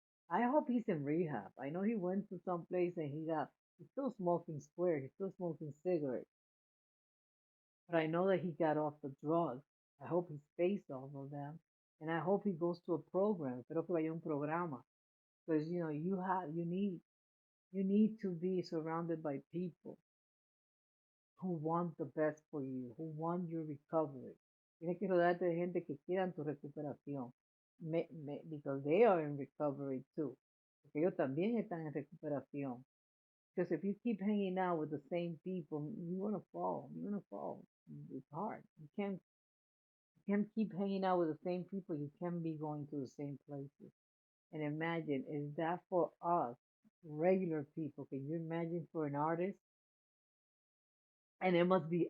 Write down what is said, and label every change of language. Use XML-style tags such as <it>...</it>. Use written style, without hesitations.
<en>I hope he's in rehab. I know he went to some place and he's still smoking square, he's still smoking cigarettes, but I know that he got off the drugs. I hope he stays off of them, and I hope he goes to a program.</en> <es>Espero que vaya a un programa,</es> <en>because you need to be surrounded by people who want the best for you, who want your recovery.</en> <es>Tienes que rodearte de gente que quieran tu recuperación,</es> <en>because they are in recovery too,</en> <es>porque ellos también están en recuperación.</es> <en>Because if you keep hanging out with the same people, you're gonna fall. You're gonna fall. It's hard. You can't keep hanging out with the same people. You can't be going to the same places. And imagine, is that for us, regular people? Can you imagine for an artist? And it must be.</en>